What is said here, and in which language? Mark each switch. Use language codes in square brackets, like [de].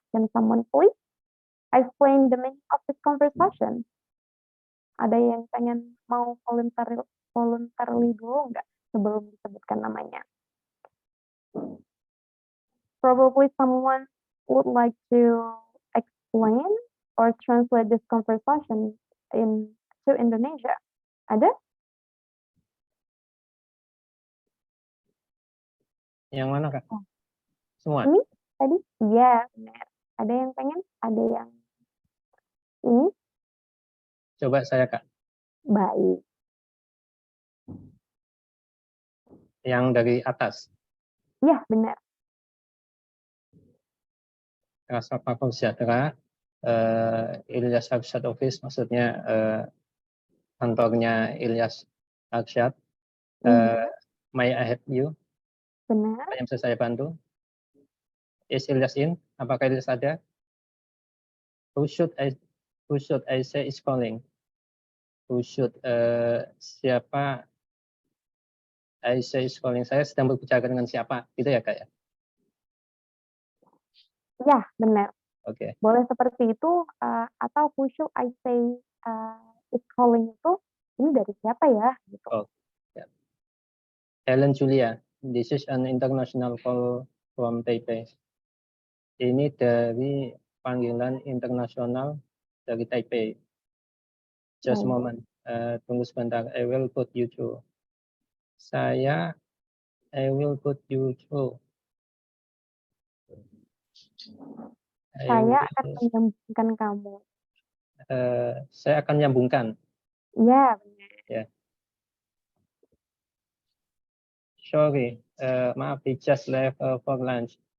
[en] Can someone please explain the meaning of this conversation? [id] Ada yang pengen mau voluntarily dulu nggak sebelum disebutkan namanya? [en] Probably someone would like to explain or translate this conversation to Indonesia. [id] Ada? Yang mana, Kak? Semua? Ini tadi? Iya, benar. Ada yang pengen? Ada yang ini? Coba saya, Kak. Baik. Yang dari atas. Iya, benar. [en] Transpak Makmur Sejahtera, Ilyas Arsyad office, [id] maksudnya kantornya Ilyas Arsyad. [en] May I help you? [id] benar. Apa yang bisa saya bantu? [en] Is Ilyas in? [id] Apakah Ilyas ada? [en] Who should I say is calling? Who should siapa I say is calling? [id] Saya sedang berbicara dengan siapa? Gitu ya Kak ya? Ya, benar. Oke. Boleh seperti itu, atau [en] who should I say is calling [id] itu, ini dari siapa ya? Gitu. Oh, ya. [en] Helen Julia, this is an international call from Taipei. [id] Ini dari panggilan internasional dari Taipei. [en] Just a [id] Baik. [en] moment. [id] Tunggu sebentar. [en] I will put you through. I will put you through. [id] Saya akan menyambungkan kamu. Saya akan menyambungkan. Iya, benar. Ya. [en] Sorry, maaf, he just left for lunch.